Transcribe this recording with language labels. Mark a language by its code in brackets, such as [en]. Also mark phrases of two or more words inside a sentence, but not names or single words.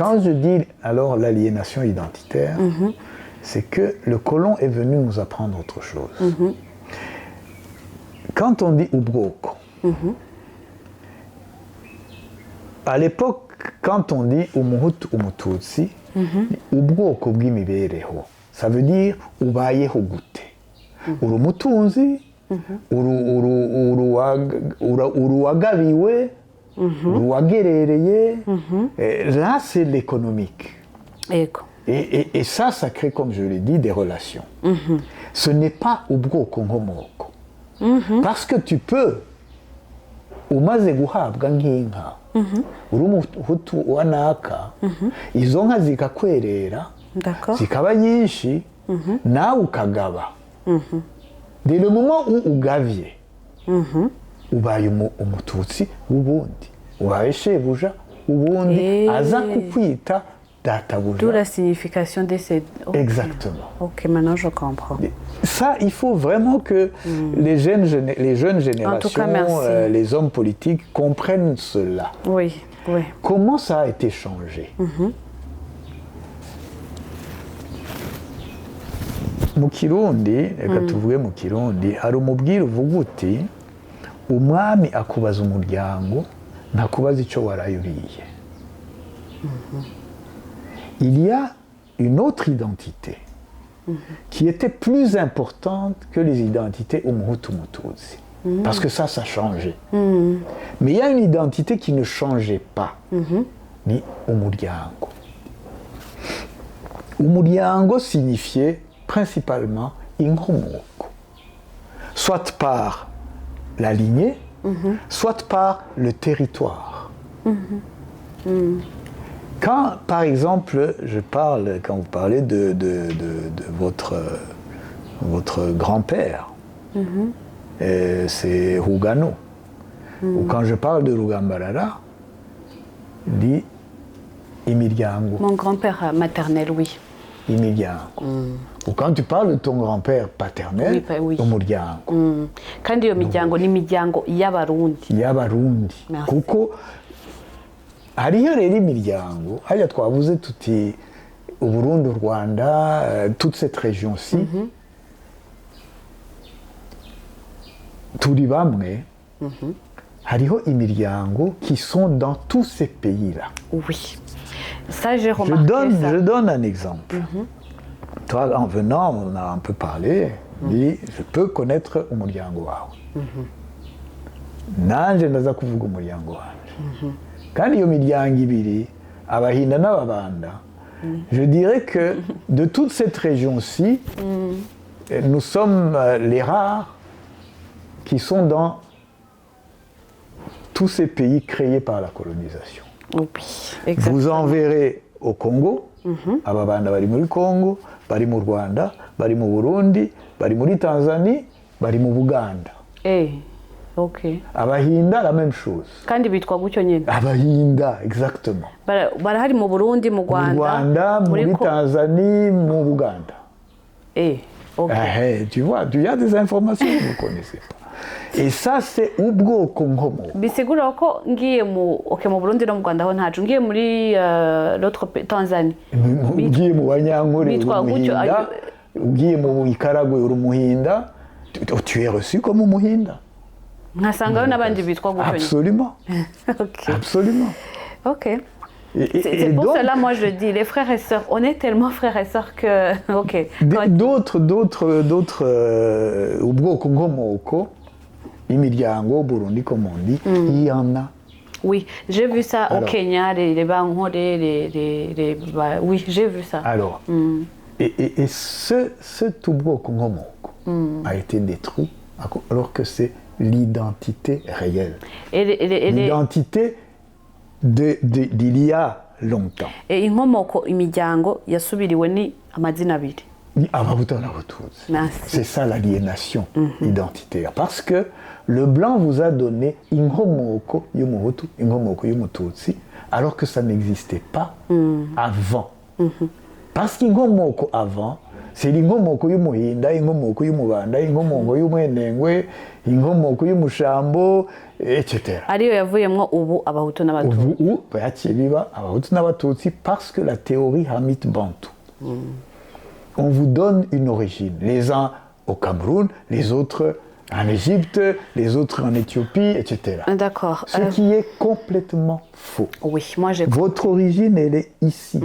[fr] Quand je dis alors l'aliénation identitaire, c'est que le colon est venu nous apprendre autre chose. Quand on dit Ubroko, à l'époque, quand on dit [rn] Umuhutu Umututsi, Ubroko bw'imibereho, [fr] ça veut dire [rn] ubayeho gute. Uri umutunzi, uruwagabiwe, uruwagerereye. [fr] Là, c'est l'économique. Et ça crée, comme je l'ai dit, des relations. Ce n'est pas [rn] ubwoko nkomoko. [fr] Parce que tu peux, [rn] umaze guhabwa nk'inka, uri umuhutu wa naka, izo nka zikakwerera, zikaba nyinshi, nawe ukagaba. [fr] Dès le moment où [rn] ugaviye, ubaye umututsi w'ubundi, ubaye shebuja w'ubundi, aza kukwita databuja. [fr] D'où la signification de ces... Exactement. Ok, maintenant je comprends. Ça, il faut vraiment que les jeunes générations, les hommes politiques comprennent cela. Oui. Comment ça a été changé? [rn] Mu Kirundi, reka tuvuge mu Kirundi, hari umubwire uvuga uti umwami akubaza umuryango ntakubaza icyo waraye uriye. [fr] Il y a une autre identité qui était plus importante que les identités [rn] Umuhutu Mututsi. [fr] Parce que ça a changé. Mais il y a une identité qui ne changeait pas. [rn] Ni umuryango. Umuryango [fr] signifiait principalement [rn] inkomoko. [fr] Soit par la lignée, soit par le territoire. Quand, par exemple, quand vous parlez de votre grand-père, c'est Rugano. Ou quand je parle de Rugambarara, dit Imiryango. Mon grand-père maternel, oui. [rn] Imiryango. [fr] Ou quand tu parles de ton grand-père paternel, [rn] Umuryango. Kandi iyo miryango ni miryango y'abarundi. Y'abarundi. Kuko hariyo rero imiryango, hariya twavuze tuti Uburundi, u Rwanda, [fr] toute cette région-ci, [rn] turi bamwe, hariho imiryango [fr] qui sont dans tous ces pays-là. Oui. Ça, j'ai remarqué ça. Je donne un exemple. Toi, en venant, on a un peu parlé, dit, je peux connaître [rn] umuryango wawe. Nanje ndaza kuvuga umuryango wanje. Kandi iyo miryango ibiri, abahinda n'ababanda, [fr] je dirais que de toute cette région-ci, nous sommes les rares qui sont dans tous ces pays créés par la colonisation. Oui, exactement. Vous en verrez au Congo, [rn] ababanda bari muri Congo, bari mu Rwanda, bari mu Burundi, bari muri Tanzanie, bari mu Buganda. [fr] Ok. [rn] Abahinda, [fr] la même chose. [rn] Kandi bitwa gutyo nyene. Abahinda, exactement. Barahari mu Burundi, mu Rwanda. Mu Rwanda, muri Tanzanie, mu Buganda. [fr] Ok. Tu vois, il y a des informations que vous ne connaissez pas. Et ça, c'est [rn] ubwoko nkomo. Bisigura ko ngiye mu Burundi no mu Rwanda ho ntacu ngiye muri l'autre Tanzanie. Ugiye mu Banyankore umuhinda, ugiye mu Ikaragwe uri umuhinda, [fr] tu es reçu comme umuhinda. [rn] Nkasangayo n'abandi bitwa gutyo. [fr] Absolument. Ok. Absolument. Ok. C'est pour cela, moi je dis, les frères et sœurs, on est tellement frères et sœurs que, ok. D'autres, [rn] ubwoko nkomoko, imiryango, [fr] Burundi comme on dit, il y en a. Oui, j'ai vu ça au Kenya, les Banghore, oui, j'ai vu ça. Alors, et ce [rn] ubwoko nkomoko [fr] a été détruit alors que c'est l'identité réelle. L'identité d'il y a longtemps. [rn] Et inkomoko imiryango yasubiriwe ni amazina abiri. Abahutu n'Abatutsi. [fr] C'est ça l'aliénation identitaire. Parce que le blanc vous a donné [rn] inkomoko y'umuhutu, inkomoko y'umututsi, [fr] alors que ça n'existait pas avant. Parce qu'inkomoko avant, c'est [rn] l'inkomoko y'umuhinda, inkomoko y'umubanda, inkomoko y'umwenengwe, inkomoko y'umushambo, [fr] etc. [rn] Ariyo yavuyemwo ubu abahutu n'abatutsi. Ubu yaciye biba abahutu n'abatutsi [fr] parce que la théorie Hamit Bantou. On vous donne une origine. Les uns au Cameroun, les autres en Égypte, les autres en Éthiopie, etc. D'accord. Ce qui est complètement faux. Oui, moi j'ai compris. Votre origine, elle est ici.